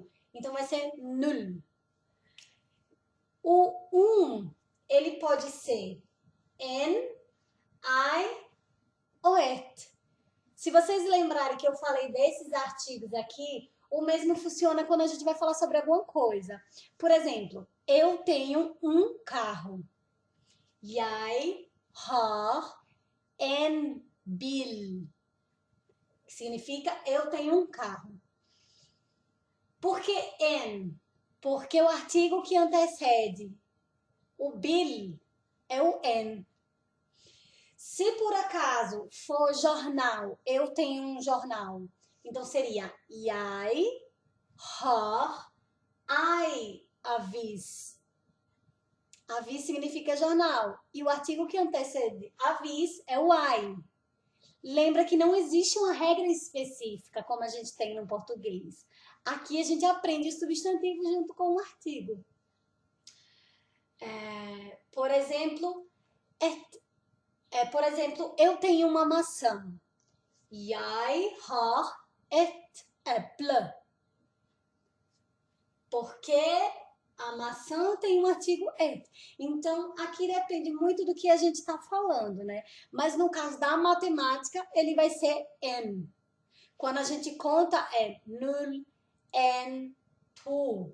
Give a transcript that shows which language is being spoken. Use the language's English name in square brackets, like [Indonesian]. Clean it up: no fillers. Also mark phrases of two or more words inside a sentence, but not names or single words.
[Portuguese] Então vai ser null. O ele pode ser N, I ou et. Se vocês lembrarem que eu falei desses artigos aqui, o mesmo funciona quando a gente vai falar sobre alguma coisa. Por exemplo, eu tenho um carro. [Norwegian] Jeg har en bil. [Portuguese] Que significa eu tenho um carro. Por que en? Porque o artigo que antecede o bil é o en. Se por acaso for jornal, eu tenho um jornal, então seria [Norwegian] jeg har ei avis. [Portuguese] Avis significa jornal. E o artigo que antecede avis é o ai. Lembra que não existe uma regra específica como a gente tem no português. Aqui a gente aprende substantivo junto com o artigo. Por exemplo, eu tenho uma maçã. [Norwegian] Jeg har et eple. [Portuguese] Porque a maçã tem um artigo et. Então, aqui depende muito do que a gente está falando, né? Mas no caso da matemática, ele vai ser n. Quando a gente conta, é null, n, tu.